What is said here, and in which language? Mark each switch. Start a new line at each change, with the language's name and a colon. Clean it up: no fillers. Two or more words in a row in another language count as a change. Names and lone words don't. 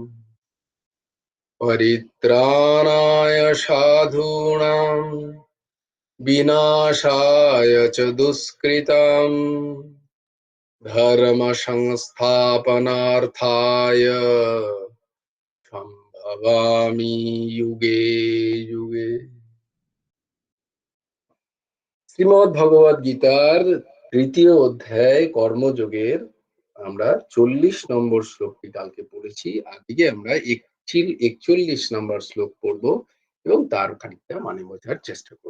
Sanskrit: परित्राणाय साधूनां विनाशाय च दुष्कृतां धर्म संस्थापनार्थाय सम्भवामि युगे युगे।
Bangla: শ্রীমদ্ ভগবদ গীতার তৃতীয় অধ্যায় কর্মযোগের আমরা 40 নম্বর শ্লোকটি কালকে পড়েছি। আজকে আমরা 41 নম্বর শ্লোক পড়ব এবং তার খানিকটা মানে বোঝার চেষ্টা করব।